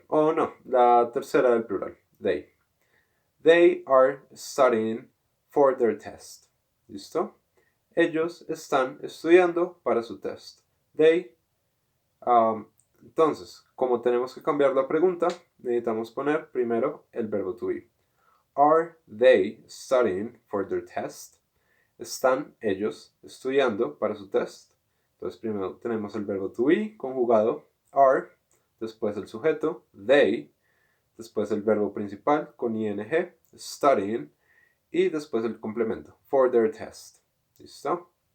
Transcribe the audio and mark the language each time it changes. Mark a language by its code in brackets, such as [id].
[es] Oh, no, la tercera del plural. [en] They. They are studying for their test. [es] ¿Listo? Ellos están estudiando para su test. They. Entonces, como tenemos que cambiar la pregunta, necesitamos poner primero el verbo to be. [en] Are they studying for their test? [es] ¿Están ellos estudiando para su test? Entonces primero tenemos el verbo to be conjugado, are, después el sujeto, they, después el verbo principal con ing, studying, y después el complemento, for their test. ¿Listo?